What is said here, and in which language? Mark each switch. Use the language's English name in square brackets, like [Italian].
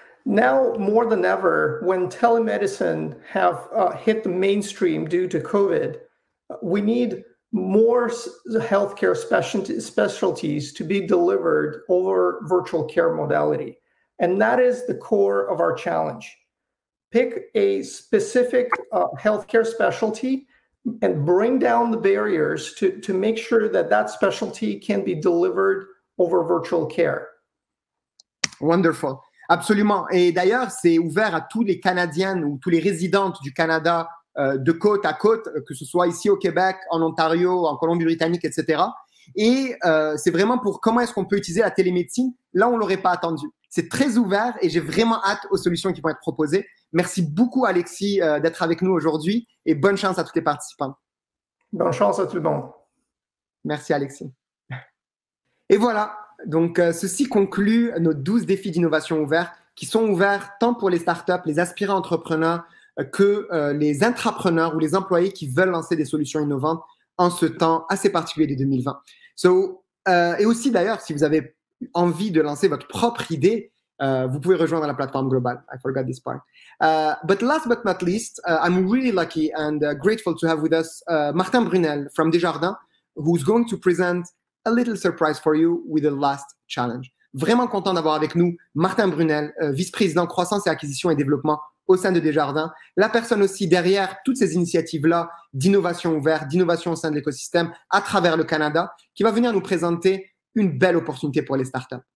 [English] Now more than ever, when telemedicine have hit the mainstream due to COVID, we need more healthcare specialties to be delivered over virtual care modality. And that is the core of our challenge. Pick a specific healthcare specialty and bring down the barriers to make sure that that specialty can be delivered over virtual care. Wonderful. Absolument. [French] Et d'ailleurs, c'est ouvert à tous les Canadiennes ou tous les résidentes du Canada de côte à côte, que ce soit ici au Québec, en Ontario, en Colombie-Britannique, etc. Et c'est vraiment pour comment est-ce qu'on peut utiliser la télémédecine. Là, on ne l'aurait pas attendu. C'est très ouvert et j'ai vraiment hâte aux solutions qui vont être proposées. Merci beaucoup, Alexis, d'être avec nous aujourd'hui et bonne chance à tous les participants. Bonne chance à tout le monde. Merci, Alexis. Et voilà. Donc, ceci conclut nos 12 défis d'innovation ouverts qui sont ouverts tant pour les startups, les aspirants entrepreneurs que les intrapreneurs ou les employés qui veulent lancer des solutions innovantes en ce temps assez particulier de 2020. Et aussi, d'ailleurs, si vous avez envie de lancer votre propre idée, vous pouvez rejoindre la plateforme globale. [English] I forgot this part. But last but not least, I'm really lucky and grateful to have with us Martin Brunel from Desjardins, who's going to present a little surprise for you with the last challenge. [French] Vraiment content d'avoir avec nous Martin Brunel, vice-président croissance et acquisition et développement au sein de Desjardins, la personne aussi derrière toutes ces initiatives-là d'innovation ouverte, d'innovation au sein de l'écosystème à travers le Canada, qui va venir nous présenter une belle opportunité pour les startups.